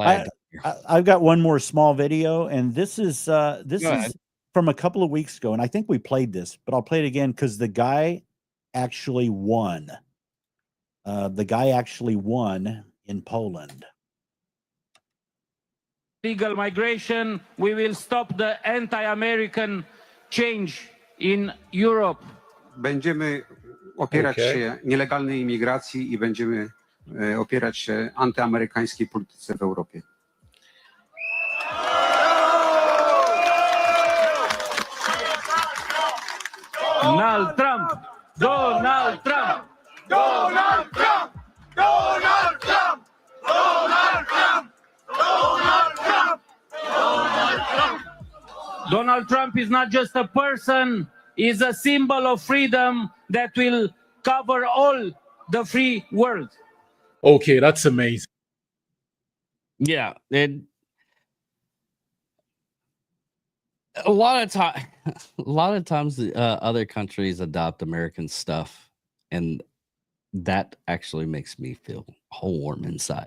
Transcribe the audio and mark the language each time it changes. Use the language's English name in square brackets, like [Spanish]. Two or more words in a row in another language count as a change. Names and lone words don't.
[English] I've got one more small video, and this is from a couple of weeks ago, and I think we played this, but I'll play it again because the guy actually won. The guy actually won in Poland. Legal migration, we will stop the anti-American change in Europe. [Polish] Będziemy opierać się nielegalnej imigracji i będziemy opierać się antyamerykańskiej polityce w Europie. [English] Donald Trump! Donald Trump! Donald Trump! Donald Trump! Donald Trump! Donald Trump! Donald Trump! Donald Trump is not just a person, is a symbol of freedom that will cover all the free world. Okay, that's amazing. Yeah, a lot of times other countries adopt American stuff, and that actually makes me feel all warm inside.